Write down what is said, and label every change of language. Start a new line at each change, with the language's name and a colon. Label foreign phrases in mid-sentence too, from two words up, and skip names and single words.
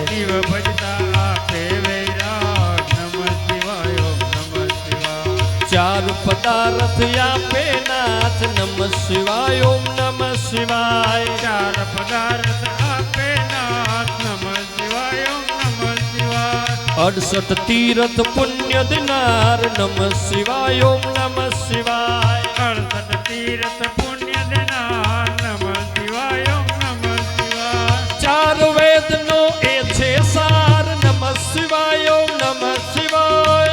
Gujarati: શિવ ભજતા આપે વૈરાગ
Sanskrit: નમઃ શિવાય ઓમ નમઃ શિવાય
Gujarati: ચાર પદાર્થ આપે નાથ
Sanskrit: નમઃ શિવાય ઓમ નમઃ શિવાય
Gujarati: ચાર પદાર્થ આપે નાથ
Sanskrit: નમઃ શિવાય ઓમ
Gujarati: 68 તીર્થ પુણ્ય દિનાર
Sanskrit: नमः शिवाय ओम नमः शिवाय
Gujarati: 68 તીર્થ પુણ્ય દેનાર
Sanskrit: नमः शिवाय ओम नमः शिवाय
Gujarati: 4 વેદ નો એ છે સાર
Sanskrit: नमः शिवाय ओम नमः शिवाय